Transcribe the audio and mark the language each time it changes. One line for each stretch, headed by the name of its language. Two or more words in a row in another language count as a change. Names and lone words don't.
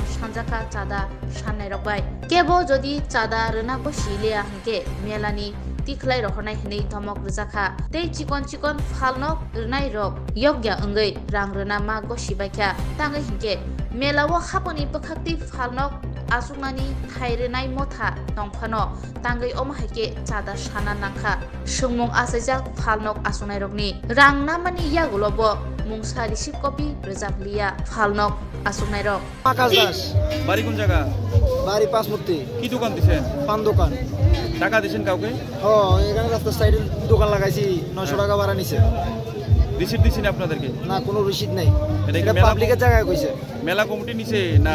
Kok Borok: सानजाखा चादा साननाय रक बाय केबो जदि चादा रनाबो सिलिया हनके मेलानि तिखलाय रहनाय हनै धमक रजाखा तै चिकन चिकन फालनक रनाय रक यज्ञ अंगै रां रना मा गसिबायखा तांगै हिंके मेलाव हापनि बखाक्ति फालनक आसुनानि थायरनाय मथा दंफानो तांगै अमहायके चादा साना नांखा सुंमुं आसायजाक फालनक आसुनाय रकनि रां नामानि यागुलबो मुंसा
English: receive copy
Kok Borok: रजाबलिया फालनक आसुनाय रक आकाश दास
Bangla: বাড়ি কোন জায়গা? বাড়ি পাঁচমূর্তি। কি দোকান দিছেন? পান দোকান। টাকা দিছেন কাউকে? এখানে রাস্তার সাইডে দোকান লাগাইছি, 900 টাকা ভাড়া নিছে। রিসিট দিছেন আপনাদেরকে? না, কোনো রিসিট নাই। এটা পাবলিকের জায়গায় কইছে। মেলা কমিটি নিছে না?